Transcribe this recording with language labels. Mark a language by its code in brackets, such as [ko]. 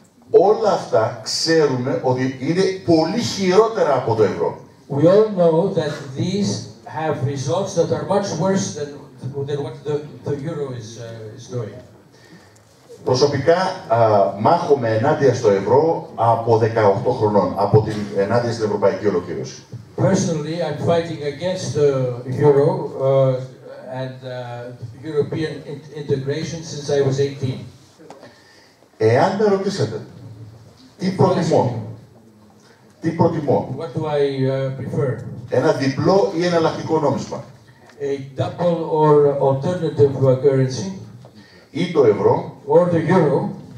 [el] Όλα αυτά ξέρουμε ότι είναι πολύ χειρότερα από το ευρώ. [en] We all know that these have results that are much worse than what the euro is doing. [el] Προσωπικά μάχομαι ενάντια στο ευρώ από 18 χρονών, ενάντια στην ευρωπαϊκή ολοκλήρωση. [en] Personally, I'm fighting against the euro and European integration since I was 18. [el] Εάν με ρωτήσετε, τι προτιμώ, [en] What do I prefer? [el] ένα διπλό ή εναλλακτικό νόμισμα, [en] A double or alternative currency [el] ή το ευρώ, [en] or the euro?